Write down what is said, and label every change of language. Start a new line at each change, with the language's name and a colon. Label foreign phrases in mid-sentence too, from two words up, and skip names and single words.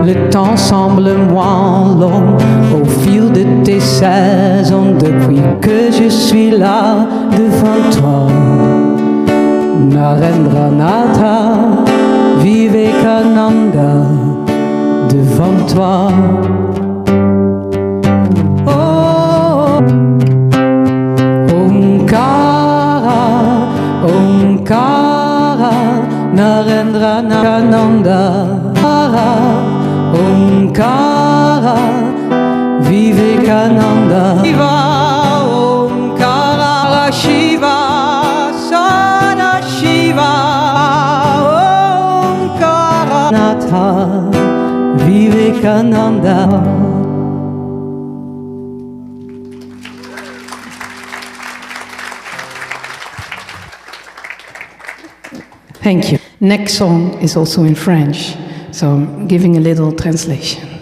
French: Le temps semble moins long au fil de tes saisons depuis que je suis là devant toi. Narendranatha, Vivekananda, devant toi. Oh, Omkara, Omkara, Narendranatha, Omkara, Vivekananda. Shiva, Omkara, Shiva, Sada Shiva, Omkara, Natha, Vivekananda.
English: Thank you. Next song is also in French, so I'm giving a little translation.